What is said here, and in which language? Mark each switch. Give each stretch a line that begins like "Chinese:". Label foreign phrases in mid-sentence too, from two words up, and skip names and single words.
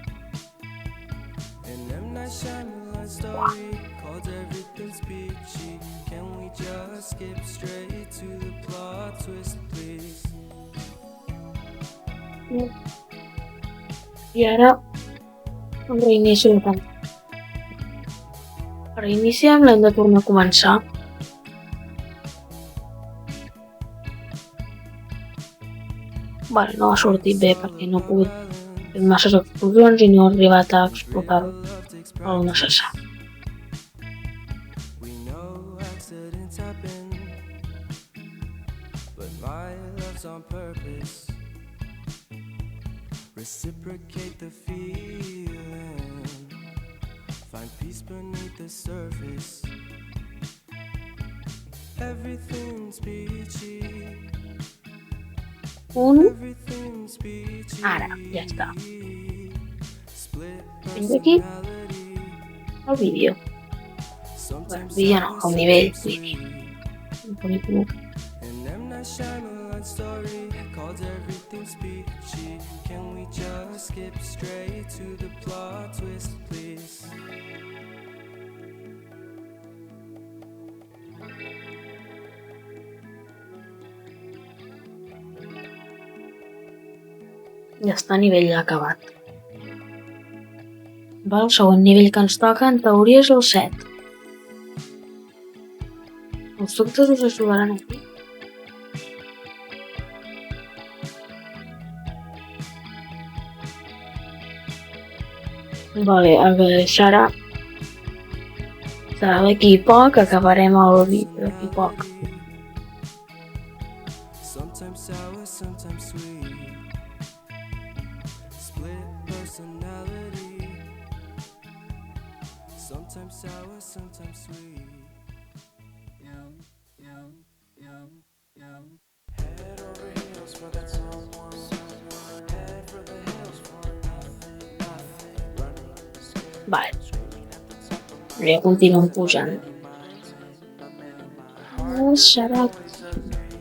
English: And M. Night Shyamalan's story called Everything's Peachy. Can we just skip straight to the plot twist, please?
Catalan: I ara reinicio la pantalla. Reiniciem, l'hem de tornar a començar. Vale, no ha sortit bé perquè no he pogut fer masses explosions i no he arribat a explotar-ho el necessari.
English: Reciprocate the feeling. Find peace beneath the surface. Everything's peachy.
Catalan: Ara, ja està. Fins aquí el vídeo. Bueno, vídeo no, el nivell vídeo.
English: Story called Everything's Peachy. Can we just skip straight to the plot twist, please?
Catalan: Ja està, nivell acabat. El següent nivell que ens toca, en teoria, és el 7. Els dubtes us ajudaran aquí. Vale, serà d'aquí poc, acabarem el vídeo d'aquí poc.
English: Sometimes sour, sometimes sweet. Split personality. Sometimes sour, sometimes sweet. Yum, yum, yum, yum. Head over heels for that someone. Head for the hills for nothing, nothing.
Catalan: Vale. Ja continuem pujant. Serà aquí.